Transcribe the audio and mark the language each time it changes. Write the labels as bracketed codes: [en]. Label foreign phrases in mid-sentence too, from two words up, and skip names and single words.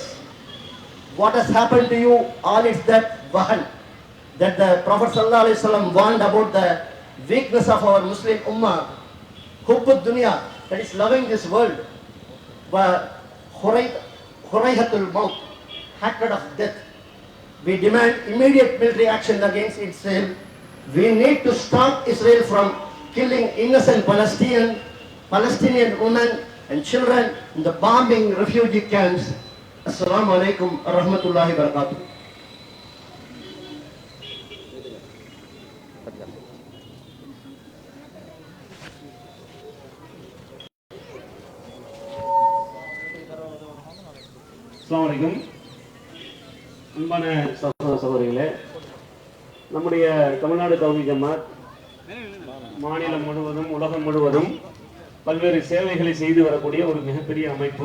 [en] What has happened to you all is that wahan, that the Prophet ﷺ warned about the weakness of our Muslim Ummah, [ar] حب الدنيا, [en] that is loving this world, but [ar] كراهية الموت, [en] hatred of death. We demand immediate military action against Israel. We need to stop Israel from killing innocent Palestinian women and children in the bombing refugee camps. [ar] السلام عليكم ورحمة الله وبركاته. السلام عليكم. [ta] அன்பான சகோதர சகோதரிகளே, நம்முடைய தமிழ்நாடு தௌஹீத் ஜமாத் மாநிலம் முழுவதும் உலகம் முழுவதும் பல்வேறு சேவைகளை செய்து வரக்கூடிய ஒரு மிகப்பெரிய அமைப்பு.